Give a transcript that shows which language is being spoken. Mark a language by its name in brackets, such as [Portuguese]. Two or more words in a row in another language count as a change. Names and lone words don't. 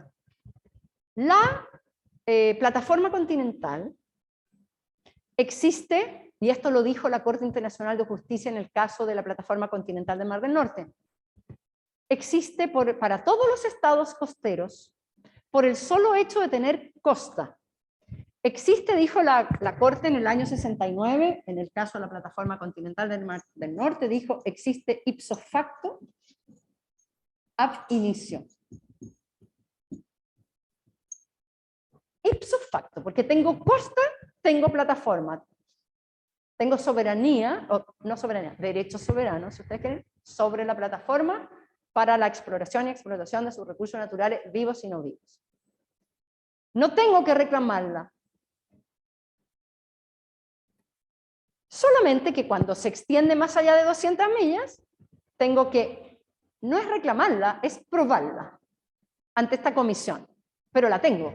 [Spanish] La plataforma continental existe, y esto lo dijo la Corte Internacional de Justicia en el caso de la plataforma continental del Mar del Norte, existe para todos los estados costeros por el solo hecho de tener costa. Existe, dijo la Corte en el año 69, en el caso de la plataforma continental del Mar del Norte, dijo, existe [Latin] ipso facto ab initio. Ipso facto, [Spanish] porque tengo costa, tengo plataforma, tengo soberanía, o no soberanía, derecho soberano, si ustedes quieren, sobre la plataforma para la exploración y explotación de sus recursos naturales vivos y no vivos. No tengo que reclamarla. Solamente que cuando se extiende más allá de 200 millas, tengo que, no es reclamarla, es probarla ante esta comisión, pero la tengo.